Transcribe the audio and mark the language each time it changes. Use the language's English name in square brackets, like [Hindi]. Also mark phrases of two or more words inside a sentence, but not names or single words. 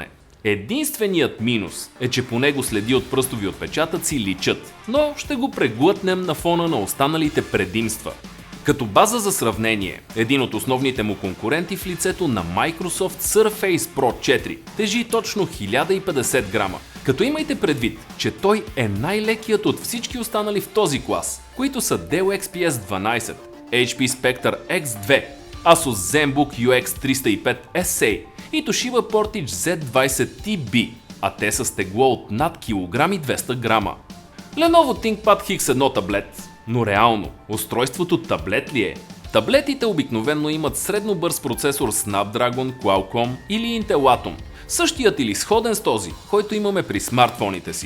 [Bulgarian] Единственият минус е, че по него следи от пръстови отпечатъци личат, но ще го преглътнем на фона на останалите предимства. Като база за сравнение, един от основните му конкуренти в лицето на Microsoft Surface Pro 4 тежи точно 1050 грама, като имайте предвид, че той е най-лекият от всички останали в този клас, които са Dell XPS 12, HP Spectre X2, Asus ZenBook UX 305 SA и Toshiba Portage Z20TB, а те са с тегло от над 1,2 грама. Lenovo ThinkPad X1 таблет. Но реално, устройството таблет ли е? Таблетите обикновено имат средно бърз процесор Snapdragon, Qualcomm или Intel Atom, същият или сходен с този, който имаме при смартфоните си.